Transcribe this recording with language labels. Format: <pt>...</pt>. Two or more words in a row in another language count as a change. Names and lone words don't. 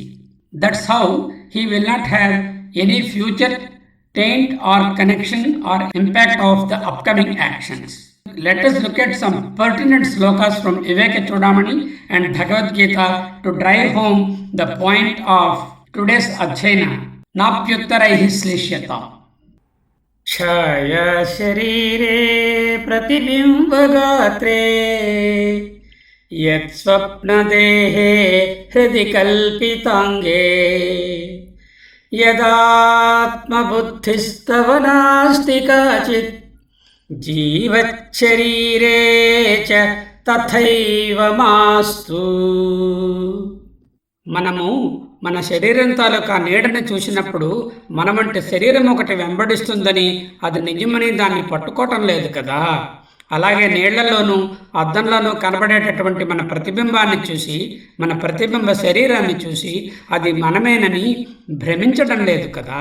<en>That's how he will not have any future taint or connection or impact of the upcoming actions. Let us look at some pertinent slokas from Viveka Chudamani and Bhagavad Gita to drive home the point of today's Adhyayana.</en> <sa>नाप्युत्तरैः श्लिष्यते. छाया शरीरे प्रतिबिम्बगात्रे यत्स्वप्नदेहे हृदि कल्पिताङ्गे यदात्मबुद्धिस्तव नास्ति काचित् जीवच्छरीरे च तथैव मास्तु.</sa> <te>మనము మన శరీరం తాలూకా నీడని చూసినప్పుడు మనమంటే శరీరం ఒకటి వెంబడిస్తుందని, అది నిజమని దాన్ని పట్టుకోవటం లేదు కదా. అలాగే నీళ్లలోనూ అద్దంలోనూ కనబడేటటువంటి మన ప్రతిబింబాన్ని చూసి, మన ప్రతిబింబ శరీరాన్ని చూసి అది మనమేనని భ్రమించడం లేదు కదా.</te>